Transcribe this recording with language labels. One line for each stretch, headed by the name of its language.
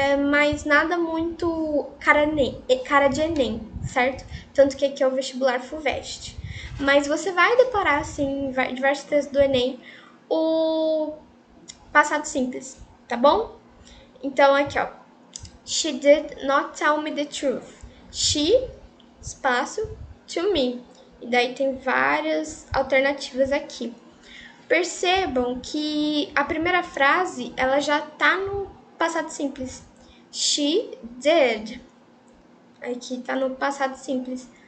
Portuguese: Mas nada muito cara de Enem, certo? Tanto que aqui é o vestibular FUVEST. Mas você vai deparar, assim, em diversos textos do Enem, o passado simples, tá bom? Então, aqui, ó.
English: She did not tell me the truth.
Portuguese: She, espaço, to me. E daí tem várias alternativas aqui. Percebam que a primeira frase, ela já tá no passado simples.
English: She did.
Portuguese: Aqui tá no passado simples.